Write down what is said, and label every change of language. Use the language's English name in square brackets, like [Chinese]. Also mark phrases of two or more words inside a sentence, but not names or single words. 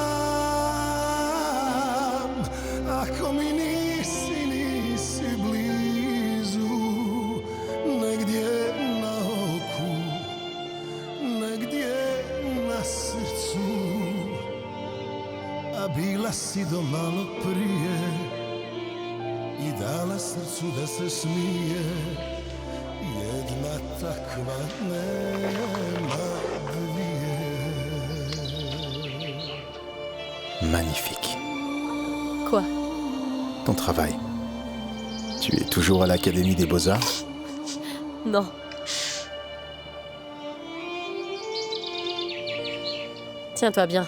[Croatian] Ako mi nisi, nisi blizu, negdje na oku, negdje na srcu. A bila si do malo prije i dala srcu da se smije. Jedna takva nema dvije. [French] Magnifique. Quoi? Ton travail. Tu es toujours à l'Académie des Beaux-Arts? Non. Tiens-toi bien.